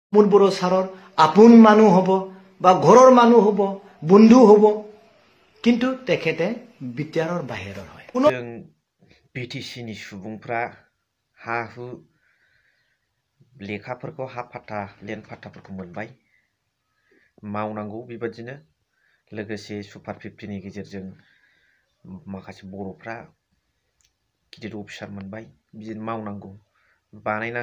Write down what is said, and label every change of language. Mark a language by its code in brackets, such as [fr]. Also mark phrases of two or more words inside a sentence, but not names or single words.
[as] মোৰ বড়ো ছাৰৰ আপোন মানুহ হ'ব বা ঘৰৰ মানুহ হ'ব বন্ধু হ'ব কিন্তু তেখেতে বিটিআৰৰ বাহিৰৰ হয় [brx] जों बिटिसिनि सुबुंफ्रा हा हु लेखाफोरखौ हा फाथा लेन्ड फाथाफोरखौ मोनबाय मावनांगौ बेबादिनो लोगोसे सुपार 50नि गेजेरजों माखासे बर'फ्रा गिदिर अफिसार मोनबाय बिदिनो मावनांगौ बानायना